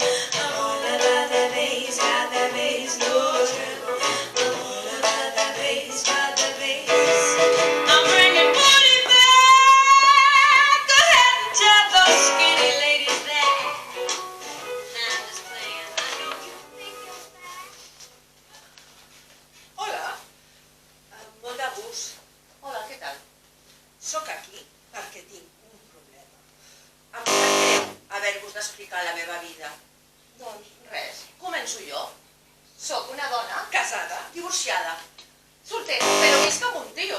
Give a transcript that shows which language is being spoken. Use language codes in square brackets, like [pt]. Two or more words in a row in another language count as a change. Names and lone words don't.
[en] I'm all about the bass, no treble. I'm all about the bass. I'm bringing booty back. Go ahead and tell those skinny ladies that. Nah, I'm just playing. I know you think you're back. [ca] Hola, molt de gust. Hola, què tal? Soc aquí perquè tinc un problema. Em sap greu haver-vos d'explicar la meva vida. Doncs res, començo jo. Soc una dona casada, divorciada, soltera, però visc amb un tio.